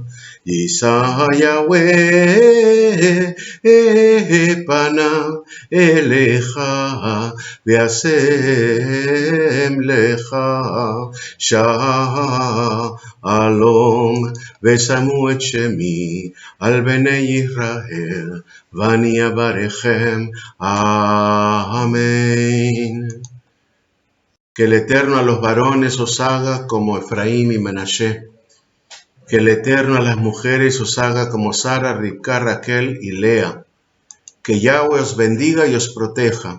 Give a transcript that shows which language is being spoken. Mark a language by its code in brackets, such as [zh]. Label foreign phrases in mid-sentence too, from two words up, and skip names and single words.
[he] ישא יהוה פניו אליך וישם לך שלום ושמו את שמי על בני ישראל ואני אברכם. [es] Amén. Que el Eterno a los varones os haga como Efraín y Menashe. Que el Eterno a las mujeres os haga como Sara, Ribca, Raquel y Lea. Que Yahweh os bendiga y os proteja.